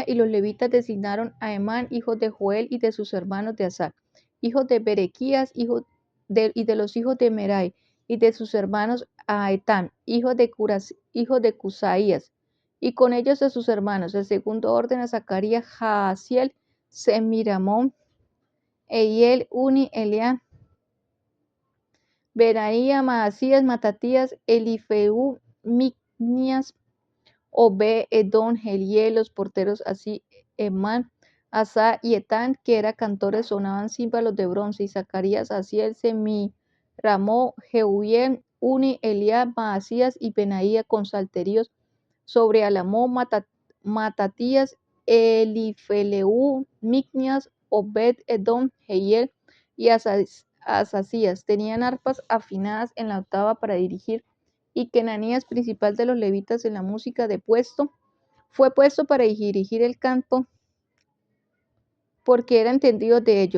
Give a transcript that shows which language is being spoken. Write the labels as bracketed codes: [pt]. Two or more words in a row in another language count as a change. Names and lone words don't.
[es] Y los levitas designaron a Emán, hijo de Joel, y de sus hermanos de Asaf, hijo de Berequías, y de los hijos de Merai, y de sus hermanos a Etán, hijo de Cusaías, y con ellos de sus hermanos. El segundo orden a Zacarías, Jaasiel, Semiramón, Eiel, Uni, Elián, Benaía, Maasías, Matatías, Elifeu, Micnias, Obed-Edom, Jeiel, los porteros, así Emán, Asa y Etán, que eran cantores, sonaban címbalos de bronce. Y Zacarías, Asiel, Semiramó, Jeuel, Uni, Eliab, Maasías y Benaía, con salterios sobre Alamó, Matatías, Elifeleu, Micnias, Obed-Edom, Jeiel y Asasías. Tenían arpas afinadas en la octava para dirigir. Y Kenanías, principal de los levitas en la música, fue puesto para dirigir el canto, porque era entendido de ello.